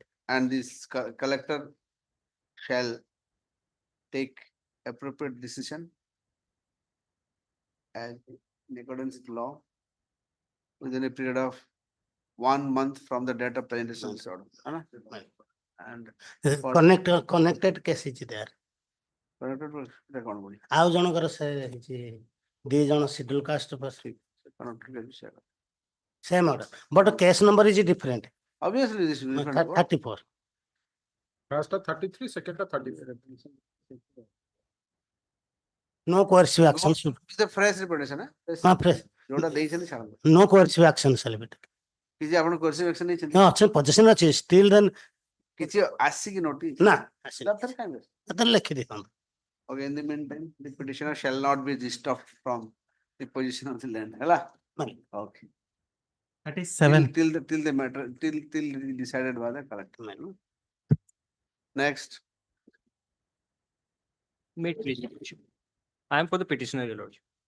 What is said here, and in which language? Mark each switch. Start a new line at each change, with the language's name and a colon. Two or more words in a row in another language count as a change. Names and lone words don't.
English: and this collector shall take appropriate decision as in accordance with law within a period of 1 month from the date of presentation of this order. And for- connected case is there. connected to the accountability.
Odia: ଆଉ ଜଣଙ୍କର ସେ ହେଇଛି ଦି ଜଣ
English: schedule caste Connected to this order. same order but case number is different. Obviously, this is different. 34. First 33, second 34. No coercive action should. It's a fresh representation, Fresh.
Odia: जोटा ଦେଇଛନ୍ତି ଛାଡ଼ନ୍ତୁ.
English: No coercive action shall be taken.
Odia: କିଛି ଆପଣ
English: coercive action
Odia: ନେଇଛନ୍ତି?
English: No, ଅଛି possession ଅଛି still then
Odia: କିଛି ଆସିକି notice? ନା ଆସିନି ତାପରେ କାଇଁ? ତାହେଲେ ଲେଖି ଦେଇଥାନ୍ତୁ.
English: Okay, in the meantime, the petitioner shall not be disturbed from the position of the land. Hello? Okay. That is 7. Till the matter, till decided by the collector. Next. I am for the petitioner, your lordship.